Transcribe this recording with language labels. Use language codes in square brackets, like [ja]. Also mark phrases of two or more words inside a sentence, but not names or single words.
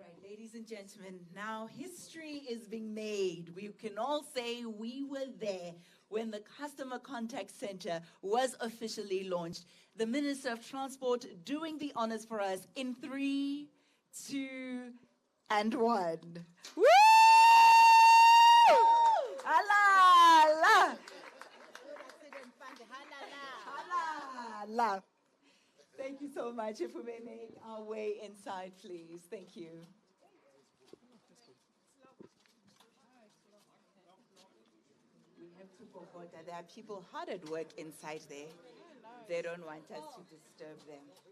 [en] Ladies and gentlemen, now history is being made. We can all say we were there when the Customer Contact Center was officially launched. The Minister of Transport doing the honors for us in 3, 2, and 1. Woo! Halala! Halala! Thank you so much. If we may make our way inside, please. Thank you. We have to go order. There are people hard at work inside there. They don't want us to disturb them.